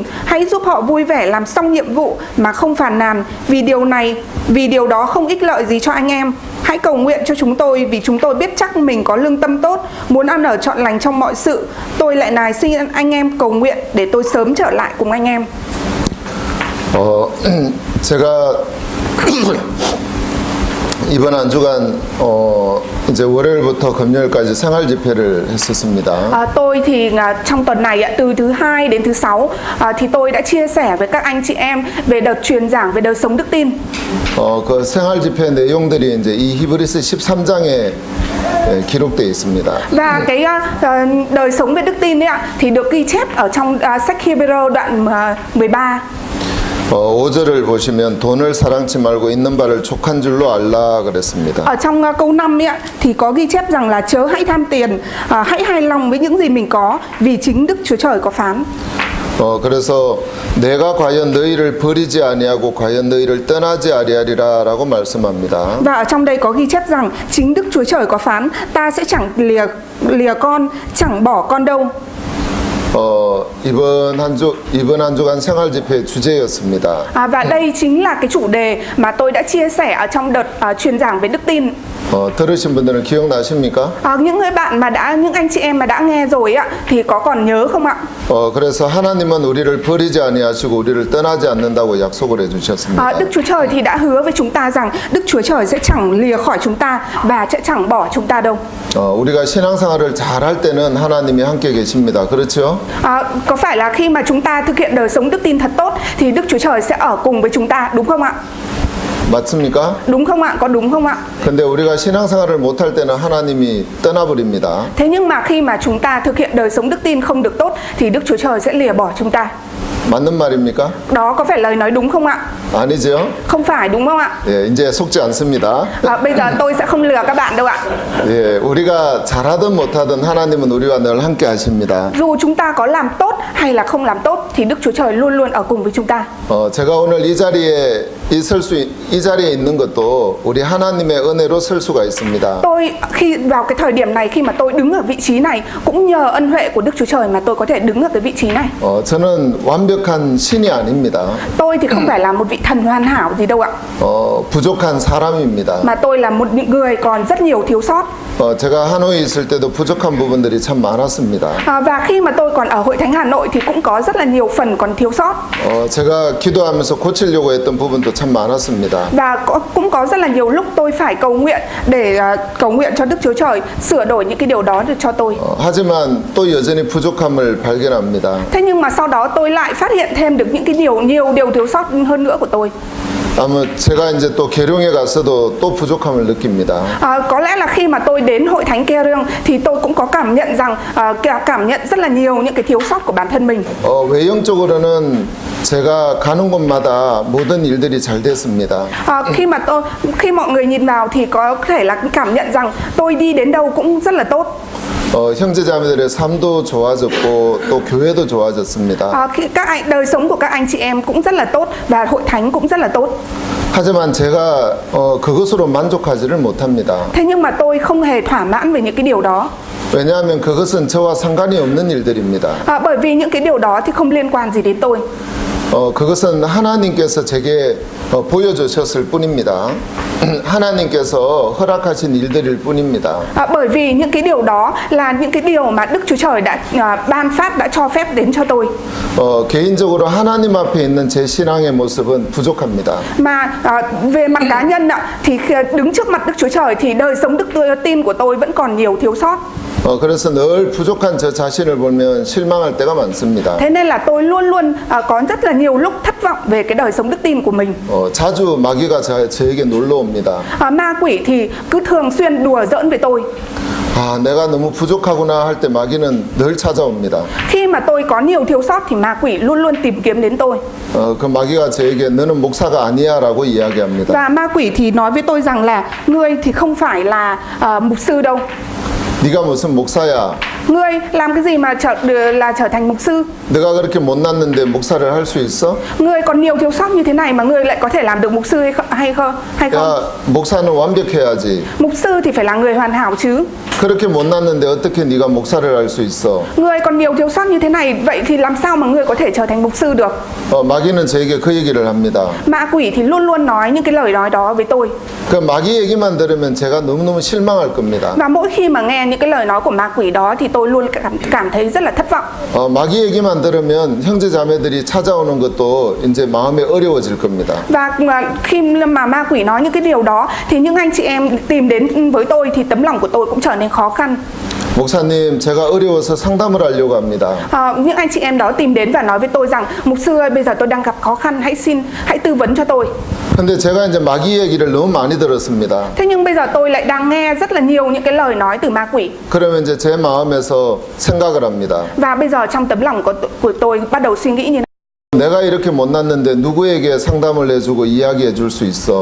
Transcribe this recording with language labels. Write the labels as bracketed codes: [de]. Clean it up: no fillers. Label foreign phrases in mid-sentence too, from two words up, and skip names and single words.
[vi] Hãy giúp họ vui vẻ làm xong nhiệm vụ mà không phàn nàn, vì điều đó không ích lợi gì cho anh em. Hãy cầu nguyện cho chúng tôi, vì chúng tôi biết chắc mình có lương tâm tốt, muốn ăn ở trọn lành trong mọi sự. Tôi lại nài xin anh em cầu nguyện để tôi sớm trở lại cùng anh em. [ko] 제가 이번 한 주간 이제 월요일부터 금요일까지 생활 집회를 했었습니다. [vi] Tôi thì trong tuần này từ thứ hai đến thứ sáu thì tôi đã chia sẻ với các anh chị em về đợt truyền giảng về đời sống đức tin. [ko] 그 생활 집회 내용들이 이제 이 히브리서 13장에 기록되어 있습니다. [vi] Và cái đời sống về đức tin ấy ạ thì được ghi chép ở trong sách Hebrew đoạn 13. [ko] 5절을 보시면 돈을 사랑치 말고 있는 바를 족한 줄로 알라 그랬습니다. [vi] Ở trong câu 5 ấy ạ thì có ghi chép rằng là chớ hãy tham tiền, hãy hài lòng với những gì mình có, vì chính Đức Chúa Trời có phán. [ko] 그래서 내가 과연 너희를 버리지 아니하고 과연 너희를 떠나지 아니하리라라고 말씀합니다. [vi] Và ở trong đây có ghi chép rằng chính Đức Chúa Trời có phán, ta sẽ chẳng lìa con, chẳng bỏ con đâu. [ko] 이번 한 주간 생활 집회 주제였습니다. [vi] Và đây chính là cái chủ đề mà tôi đã chia sẻ ở trong đợt truyền giảng về đức tin. [ko] 들으신 분들은 기억나십니까? [vi] Những anh chị em mà đã nghe rồi ạ thì có còn nhớ không ạ? [ko] 그래서 하나님은 우리를 버리지 아니하시고 우리를 떠나지 않는다고 약속을 해주셨습니다. [vi] Đức Chúa Trời thì đã hứa với chúng ta rằng Đức Chúa Trời sẽ chẳng lìa khỏi chúng ta và sẽ chẳng bỏ chúng ta đâu. [ko] 우리가 신앙생활을 잘할 때는 하나님이 함께 계십니다. 그렇죠? [vi] Có phải là khi mà chúng ta thực hiện đời sống đức tin thật tốt thì Đức Chúa Trời sẽ ở cùng với chúng ta, đúng không ạ? [ko] 맞습니까? [vi] Đúng không ạ? Có đúng không ạ? [ko] 근데 우리가 신앙생활을 못할 때는 하나님이 떠나버립니다. [vi] Thế nhưng mà khi mà chúng ta thực hiện đời sống đức tin không được tốt thì Đức Chúa Trời sẽ lìa bỏ chúng ta. [ko] 맞는 말입니까? [vi] Đó có phải lời nói đúng không ạ? [ko] 아니죠? [vi] Không phải, đúng không ạ? [ko] 예, 이제 속지 않습니다. [vi] Bây giờ tôi sẽ không lừa các bạn đâu ạ. [ko] 예, 우리가 잘하든 못하든 하나님은 우리와 늘 함께 하십니다. [vi] Dù chúng ta có làm tốt hay là không làm tốt thì Đức Chúa Trời luôn luôn ở cùng với chúng ta. [ko] 제가 오늘 이 자리에 있는 것도 우리 하나님의 은혜로 설 수가 있습니다. [vi] Tôi khi vào cái thời điểm này, khi mà tôi đứng ở vị trí này cũng nhờ ân huệ của Đức Chúa Trời mà tôi có thể đứng ở cái vị trí này. [ko] 저는 완벽한 신이 아닙니다. [vi] Tôi thì không phải là một vị thần hoàn hảo gì đâu ạ. [ko] 부족한 사람입니다. [vi] Mà tôi là một người còn rất nhiều thiếu sót. [ko] 제가 하노이에 있을 때도 부족한 부분들이 참 많았습니다. [vi] Và khi mà tôi còn ở Hội Thánh Hà Nội thì cũng có rất là nhiều phần còn thiếu sót. [ko] 제가 기도하면서 고치려고 했던 부분도 참 많았습니다. [vi] Và cũng có rất là nhiều lúc tôi phải cầu nguyện để cầu nguyện cho Đức Chúa Trời sửa đổi những cái điều đó được cho tôi. [ko] 하지만 또 여전히 부족함을 발견합니다. [vi] Thế nhưng mà sau đó tôi lại phát hiện thêm được những cái nhiều điều thiếu sót hơn nữa của tôi. [ko] 아마 제가 이제 또 계룡에 가서도 또 부족함을 느낍니다. [vi] Có lẽ là khi mà tôi đến Hội Thánh Keryong thì tôi cũng có cảm nhận rằng cảm nhận rất là nhiều những cái thiếu sót của bản thân mình. [ko] 외형적으로는 제가 가는 곳마다 모든 일들이 잘 됐습니다. [vi] Khi mọi người nhìn vào thì có thể là cảm nhận rằng tôi đi đến đâu cũng rất là tốt. [ko] 형제자매들의 삶도 좋아졌고 또 교회도 좋아졌습니다. [vi] Đời sống của các anh chị em cũng rất là tốt và hội thánh cũng rất là tốt. [ko] 하지만 제가 그것으로 만족하지를 못합니다. [vi] Thế nhưng mà tôi không hề thỏa mãn về những cái điều đó. [ko] 왜냐하면 그것은 저와 상관이 없는 일들입니다. [vi] Bởi vì những cái điều đó thì không liên quan gì đến tôi. [ko] 그것은 하나님께서 제게 보여주셨을 뿐입니다. 하나님께서 허락하신 일들일 뿐입니다. [vi] Bởi vì những cái điều đó là những cái điều mà Đức Chúa Trời đã ban phát, đã cho phép đến cho tôi. [ko] 개인적으로 하나님 앞에 있는 제 신앙의 모습은 부족합니다. [vi] Mà về mặt cá nhân thì đứng trước mặt Đức Chúa Trời thì đời sống đức tin của tôi vẫn còn nhiều thiếu sót. [ko] 그래서 늘 부족한 저 자신을 보면 실망할 때가 많습니다. [vi] Thế nên là tôi luôn luôn có rất là nhiều lúc thất vọng về cái đời sống đức tin của mình. [ko] 자주 마귀가 저에게 놀러 옵니다. [vi] Ma quỷ thì cứ thường xuyên đùa giỡn với tôi. [ko] 내가 너무 부족하구나 할 때 마귀는 늘 찾아옵니다. [vi] Khi mà tôi có nhiều thiếu sót thì ma quỷ luôn luôn tìm kiếm đến tôi. [ko] 그 마귀가 저에게 너는 목사가 아니야라고 이야기합니다. [vi] Và ma quỷ thì nói với tôi rằng là ngươi thì không phải là mục sư đâu. [ko] 네가 무슨 목사야? [vi] ngươi làm cái gì mà trở thành mục sư? [ko] 내가 그렇게 못났는데 목사를 할 수 있어? [vi] Ngươi còn nhiều thiếu sót như thế này mà ngươi lại có thể làm được mục sư hay không? [ko] 야, 목사는 완벽해야지. [vi] Mục sư thì phải là người hoàn hảo chứ. [ko] 그렇게 못났는데 어떻게 네가 목사를 할 수 있어? [vi] Ngươi còn nhiều thiếu sót như thế này, vậy thì làm sao mà ngươi có thể trở thành mục sư được? [ko] 마귀는 저에게 그 얘기를 합니다. [vi] Ma quỷ thì luôn luôn nói những cái lời nói đó với tôi. [ko] 그 마귀 얘기만 들으면 제가 너무너무 실망할 겁니다. [vi] Và mỗi khi mà nghe những cái lời nói của ma quỷ đó thì tôi luôn cảm thấy rất là thất vọng. [ko] 마귀 얘기만 들으면 형제 자매들이 찾아오는 것도 이제 마음에 어려워질 겁니다. [vi] Và khi mà ma quỷ nói những cái điều đó thì những anh chị em tìm đến với tôi thì tấm lòng của tôi cũng trở nên khó khăn. [ko] 목사님, 제가 어려워서 상담을 하려고 합니다. [vi] Những anh chị em đó tìm đến và nói với tôi rằng mục sư ơi, bây giờ tôi đang gặp khó khăn, hãy tư vấn cho tôi. [ko] 근데 제가 이제 마귀 얘기를 너무 많이 들었습니다. [vi] Thế nhưng bây giờ tôi lại đang nghe rất là nhiều những cái lời nói từ ma quỷ. [ko] 그러면 이제 제 마음에서 생각을 합니다. [vi] Và bây giờ trong tấm lòng của tôi bắt đầu suy nghĩ như này. [ko] 내가 이렇게 못났는데 누구에게 상담을 해주고 이야기해 줄 수 있어?